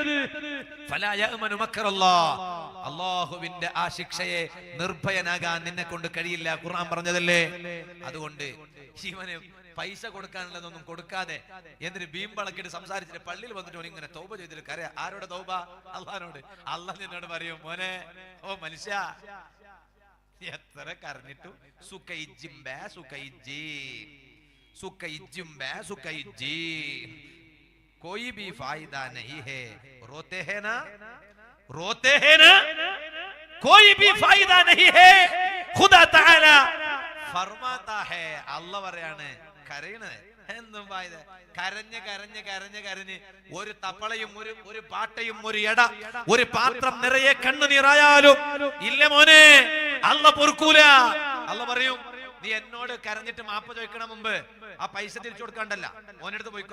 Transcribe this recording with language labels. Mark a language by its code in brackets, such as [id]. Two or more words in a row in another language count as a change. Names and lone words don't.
[ml] അല്ലാഹുവിന്റെ ആ ശിക്ഷയെ നിർഭയനാകാൻ നിന്നെ കൊണ്ട് കഴിയില്ല, ഖുർആൻ പറഞ്ഞതല്ലേ. അതുകൊണ്ട് ജീവന് പൈസ കൊടുക്കാനുള്ളതൊന്നും കൊടുക്കാതെ എന്നിട്ട് ബീംബളക്കിട്ട് സംസാരിച്ചിട്ട് പള്ളിയിൽ വന്നിട്ട് ഇങ്ങനെ തൗബ ചെയ്തിട്ട് കരയാ. ആരോടെ തൗബ? അള്ളാഹിനോട്. അള്ളാഹ് നിന്നോട് പറയും, മോനെ, ഓ മനുഷ്യ, എത്ര കരഞ്ഞിട്ടും [hi] कोई भी फायदा नहीं है, रोते हैं ना कोई भी फायदा नहीं है, खुदा ताला फरमाता है. [ml] അല്ലാഹ് പറയാണ്, കരയണേ എന്തും ഫായിദ? കരഞ്ഞ് കരഞ്ഞ് കരഞ്ഞ് കരഞ്ഞ് ഒരു തപ്പളയും ഒരു പാട്ടയും ഒരു ഒരു പാത്രം നിറയെ കണ്ണുനീറായാലും ഇല്ല മോനെ, അല്ലാഹ് പൊറുക്കൂല. അല്ലാഹ് പറയും, നീ എന്നോട് കരഞ്ഞിട്ട് മാപ്പ് ചോദിക്കണ മുമ്പ് ആ പൈസ തിരിച്ചു കൊടുക്കണ്ടല്ല, ഓന്റെ അടുത്ത് പോയിക്കോ.